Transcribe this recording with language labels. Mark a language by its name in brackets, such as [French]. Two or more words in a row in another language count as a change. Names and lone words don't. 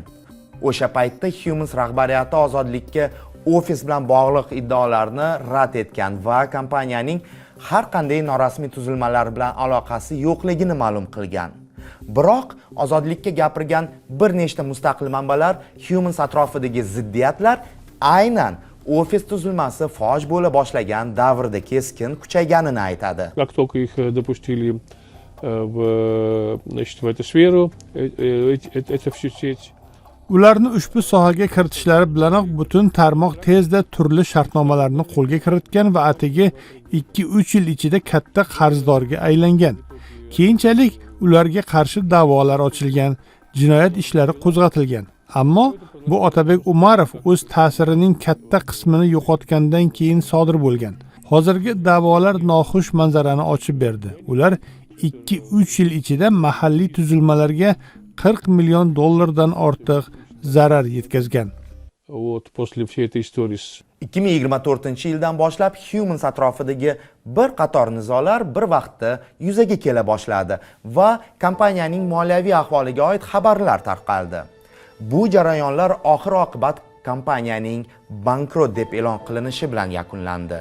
[Uzbek] O'sha paytda Humans rahbariyati ozodlikka ofis bilan bog'liq iddaolarni rad etgan va kompaniyaning har qanday norasmiy tuzilmalar bilan aloqasi yo'qligini ma'lum qilgan. Biroq ozodlikka gapirgan bir nechta mustaqil manbalar Humans atrofidagi ziddiyatlar aynan ofis tuzilmasi foj bo'la boshlagan davrda keskin kuchayganini aytadi. [Russian] Как только их допустили в эту сферу, это всю сеть. [Uzbek] Ularni ushbu sohaga kiritishlari bilanoq butun tarmoq tezda turli shartnomalarni qo'lga kiritgan va atigi 2-3 yil ichida katta qarzdorga aylangan. Keyinchalik ularga qarshi da'volar ochilgan, jinoyat ishlari qo'zg'atilgan. Ammo bu Otabek Umarov o'z ta'sirining katta qismini yo'qotgandan keyin sodir bo'lgan. Hozirgi da'volar noxush manzarani ochib berdi. Ular 2-3 yil ichida mahalliy tuzilmalarga 40 million dollardan ortiq zarar yetkazgan. [Russian] Вот после всей этой истории [Uzbek] 2024-yildan boshlab Humans atrofidagi bir qator nizolar bir vaqtda yuzaga kela boshladi va kompaniyaning moliyaviy ahvoliga oid xabarlar tarqaldi. Bu jarayonlar oxir-oqibat kompaniyaning bankrot deb e'lon qilinishi bilan yakunlandi.